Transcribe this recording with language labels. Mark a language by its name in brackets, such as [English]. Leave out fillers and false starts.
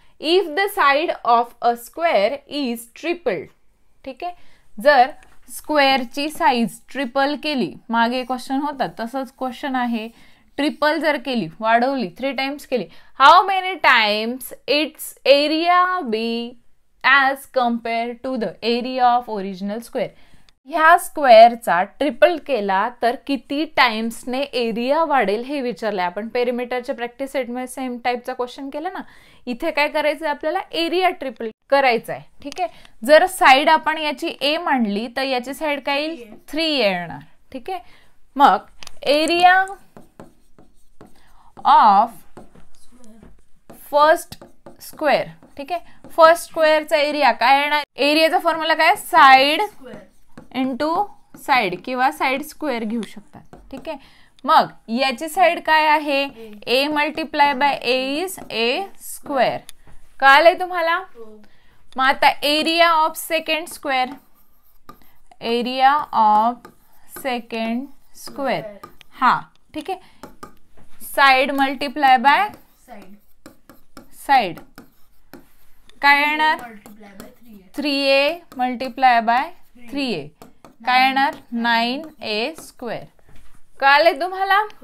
[English] If the side of a square is triple. [Marathi] ठीक आहे. जर स्क्वेअरची साईज ट्रिपल केली, मागे क्वेश्चन होता तसंच क्वेश्चन आहे. [English] triple [Marathi] जर केली, वाढवली [English] 3 times [Marathi] केली, [English] How many times its area be as compare to the area of original square. [Marathi] ह्या स्क्वेअरचा ट्रिपल केला तर किती टाइम्सने एरिया वाढेल हे विचारलंय. आपण पेरिमीटरच्या प्रॅक्टिस सेटमध्ये सेम टाईपचा क्वेश्चन केला ना. इथे काय करायचं आपल्याला, एरिया ट्रिपल करायचा आहे. ठीक आहे. जर साईड आपण याची ए मांडली तर याची साईड काय येईल, 3 येणार. ठीक आहे. मग [English] Area of first square. [Marathi] ठीक आहे. फर्स्ट स्क्वेअरचा एरिया काय येणार, एरियाचा फॉर्म्युला काय, साईड इंटू साईड किंवा साईड स्क्वेअर घेऊ शकतात. ठीक आहे. मग याची [English] side [Marathi] काय आहे, [English] A multiply by a is a square. [Marathi] कळालंय तुम्हाला. मग आता [English] Area of second square, area of second square. [Marathi] हा ठीक आहे. साईड मल्टिप्लाय बाय साईड काय येणार, 3a मल्टिप्लाय बाय 3a काय येणार, 9a स्क्वेअर. कळाले तुम्हाला.